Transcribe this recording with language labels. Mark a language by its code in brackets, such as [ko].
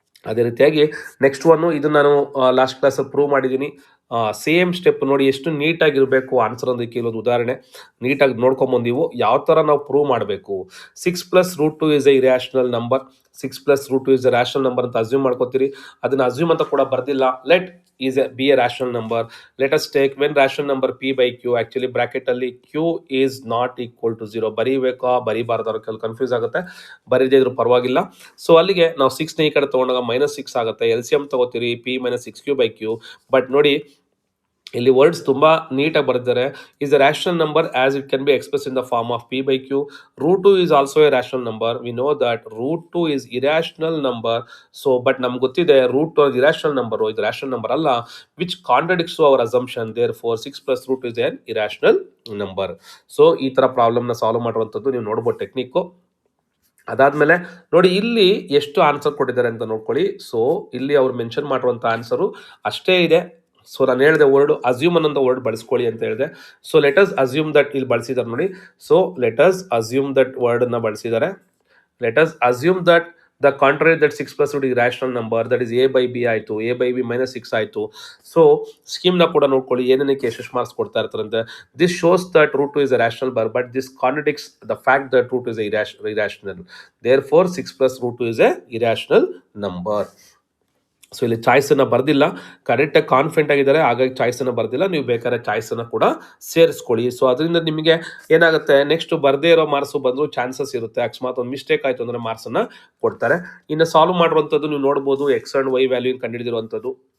[kn] ಅದೇ ರೀತಿಯಾಗಿ next one, ಇದು ನಾನು ಲಾಸ್ಟ್ ಕ್ಲಾಸಲ್ಲಿ ಪ್ರೂವ್ ಮಾಡಿದ್ದೀನಿ. ಸೇಮ್ ಸ್ಟೆಪ್ ನೋಡಿ, ಎಷ್ಟು ನೀಟಾಗಿರಬೇಕು ಆನ್ಸರ್ ಅಂತ ಕೇಳೋದು ಉದಾಹರಣೆ ನೀಟಾಗಿ ನೋಡ್ಕೊಂಬಂದಿವು. ಯಾವ ಥರ ನಾವು ಪ್ರೂವ್ ಮಾಡಬೇಕು. [en] 6+√2 is a irrational number. 6+√2 is a rational number [kn] ಅಂತ ಅಸ್ಯೂಮ್ ಮಾಡ್ಕೋತೀರಿ. ಅದನ್ನು ಅಸ್ಯೂಮ್ ಅಂತ ಕೂಡ ಬರ್ದಿಲ್ಲ. [en] Let is be a rational number. Let us take when rational number p by q, actually bracket ಅಲ್ಲಿ q is not equal to 0 [kn] ಬರೀಬೇಕಾ ಬರೀಬಾರ್ದಾರ ಕೆಲವು confuse ಆಗುತ್ತೆ, ಬರೀದೇ ಇದ್ರೂ ಪರವಾಗಿಲ್ಲ. ಸೊ ಅಲ್ಲಿಗೆ ನಾವು 6ನ ಈ ಕಡೆ ತೊಗೊಂಡಾಗ -6 ಆಗುತ್ತೆ. LCM ತಗೋತೀರಿ p - 6q by q. But ನೋಡಿ ಇಲ್ಲಿ ವರ್ಡ್ಸ್ ತುಂಬ ನೀಟಾಗಿ ಬರೆದಿದ್ದಾರೆ. [en] Is a rational number as it can be express in the form of p by q. √2 is also a rational number. We know that √2 is irrational number. So but ನಮ್ಗೆ ಗೊತ್ತಿದೆ √2 is irrational number, [kn] ಇದು rational number ಅಲ್ಲ, [en] Which contradicts to our assumption. Therefore 6+√2 is an irrational number. [kn] So ಈ ಥರ ಪ್ರಾಬ್ಲಮ್ನ solve ಮಾಡುವಂಥದ್ದು ನೀವು ನೋಡ್ಬೋದು technique. ಅದಾದಮೇಲೆ ನೋಡಿ ಇಲ್ಲಿ ಎಷ್ಟು ಆನ್ಸರ್ ಕೊಟ್ಟಿದ್ದಾರೆ ಅಂತ ನೋಡ್ಕೊಳ್ಳಿ. ಸೊ ಇಲ್ಲಿ ಅವ್ರು ಮೆನ್ಷನ್ ಮಾಡಿರುವಂಥ ಆನ್ಸರು ಅಷ್ಟೇ ಇದೆ. ಸೊ ನಾನು ಹೇಳಿದೆ ವರ್ಡ್ ಅಸ್ಯೂಮ್ ಅನ್ನೋ ವರ್ಡ್ ಬಳಸ್ಕೊಳ್ಳಿ ಅಂತ ಹೇಳಿದೆ. [en] so let us assume that [kn] ಇಲ್ಲಿ ಬಳಸಿದ್ದಾರೆ ನೋಡಿ. ಸೊ ಲೆಟಸ್ ಅಸ್ಯೂಮ್ ದಟ್ ವರ್ಡನ್ನು ಬಳಸಿದ್ದಾರೆ. [en] Let us assume that the contrary that 6+2 is rational number, that is a/b ಆಯಿತು, a/b -6 ಆಯಿತು. [kn] ಸೊ ಸ್ಕೀಮ್ನ ಕೂಡ ನೋಡ್ಕೊಳ್ಳಿ, ಏನೇನಕ್ಕೆ ಎಷ್ಟು ಮಾರ್ಕ್ಸ್ ಕೊಡ್ತಾ ಇರ್ತಾರಂತೆ. [en] This shows that √2 is a rational number, but this contradicts the fact that √2 is a irrational. Therefore 6+√2 is a irrational number. [kn] So ಇಲ್ಲಿ ಚಾಯ್ಸನ್ನು ಬರ್ದಿಲ್ಲ, ಕರೆಕ್ಟಾಗಿ confident ಆಗಿದ್ದಾರೆ, ಹಾಗಾಗಿ ಚಾಯ್ಸನ್ನು ಬರ್ದಿಲ್ಲ. ನೀವು ಬೇಕಾದ್ರೆ ಚಾಯ್ಸನ್ನು ಕೂಡ ಸೇರಿಸ್ಕೊಳ್ಳಿ. ಸೊ ಅದರಿಂದ ನಿಮಗೆ ಏನಾಗುತ್ತೆ, ನೆಕ್ಸ್ಟ್ ಬರದೇ ಇರೋ ಮಾರ್ಕ್ಸು ಬಂದರೂ ಚಾನ್ಸಸ್ ಇರುತ್ತೆ. ಅಕಸ್ಮಾತ್ ಒಂದು ಮಿಸ್ಟೇಕ್ ಆಯಿತು ಅಂದರೆ ಮಾರ್ಕ್ಸನ್ನು ಕೊಡ್ತಾರೆ. ಇನ್ನು ಸಾಲ್ವ್ ಮಾಡುವಂಥದ್ದು ನೀವು ನೋಡ್ಬೋದು, ಎಕ್ಸ್ ಆ್ಯಂಡ್ ವೈ ವ್ಯಾಲ್ಯೂ ಕಂಡುಹಿಡಿದಿರುವಂಥದ್ದು.